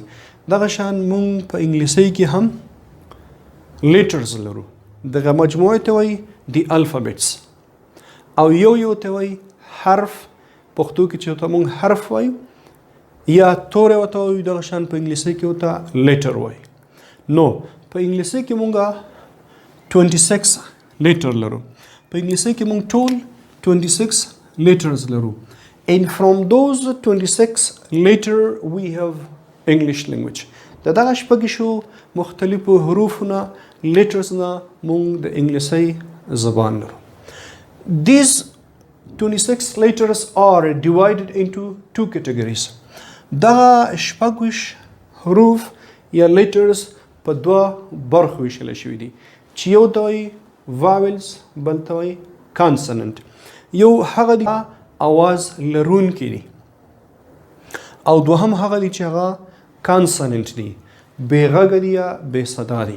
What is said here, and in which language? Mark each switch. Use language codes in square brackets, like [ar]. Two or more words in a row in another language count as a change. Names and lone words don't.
[ps] دغه شان موږ په انګلیسي کې هم لیټرز لرو، دغه مجموعې ته وایي د الفابیټس، او یو ته وایي حرف. پښتو کې چې ته موږ حرف وایو یا توری ورته وایو، دغه شان په انګلیسي کې ورته لیټر وایي. نو په انګلیسي کې موږ 26 لیټر لرو، په انګلیسي کې موږ ټول 26 letters لرو. [en] And from those 26 letter we have English language. [ps] دغه شپږ مختلفو حروفونه letters نه موږ د انګلیسي زبان لرو. [en] These 26 letters are divided into two categories. [ps] دغه شپږ حروف یا letters په دوه برخو ویشل شوي دي چې یو ته وایي vowels، بل ته وایي consonant. یو هغه دی اواز لرونکي دي، او دوهم هغه دی چې هغه کانسننټ دي، بې غږه دي یا بې صدا دي.